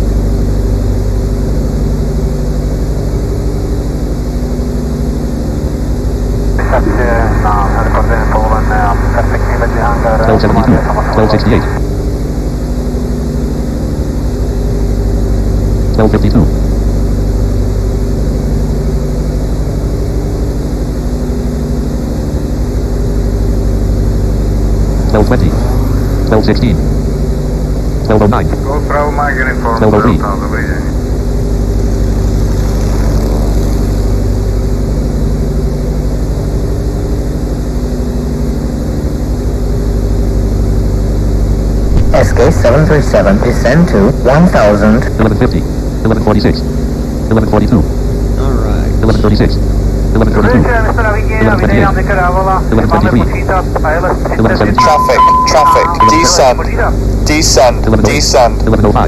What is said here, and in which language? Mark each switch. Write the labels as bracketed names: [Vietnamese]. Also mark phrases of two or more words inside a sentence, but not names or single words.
[English] 1272 1268 1252 1220 1216 1209 Go Bravo Mike uniform 1203 Delta, [Slovak] dobrý deň. [English] SK737 descend to 1000. 1150 1146 1142 Alright. 1136 1132 1123 1117 Traffic, descend, 1105